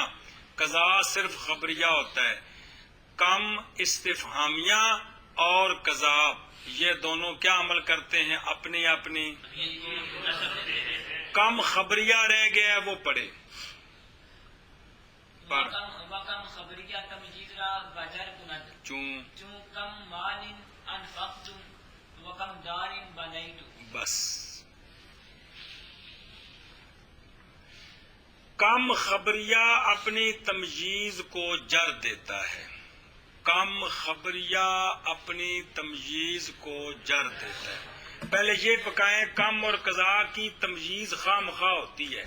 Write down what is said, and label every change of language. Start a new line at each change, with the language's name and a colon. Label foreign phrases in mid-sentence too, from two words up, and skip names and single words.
Urdu: قضا صرف خبریہ ہوتا ہے. کم استفہامیہ اور قضا یہ دونوں کیا عمل کرتے ہیں؟ اپنی اپنی. کم خبریہ رہ گیا ہے وہ پڑھے.
Persian: وکم خبریہ تمجیز را بجر کند چون
Arabic: کم مال انفقتم وکم دار بنیتم.
Urdu: بس کم خبریہ اپنی تمجیز کو جر دیتا ہے. کم خبریہ اپنی تمجیز کو جر دیتا ہے. پہلے یہ پکائیں کم اور قضا کی تمجیز خواہ مخواہ ہوتی ہے.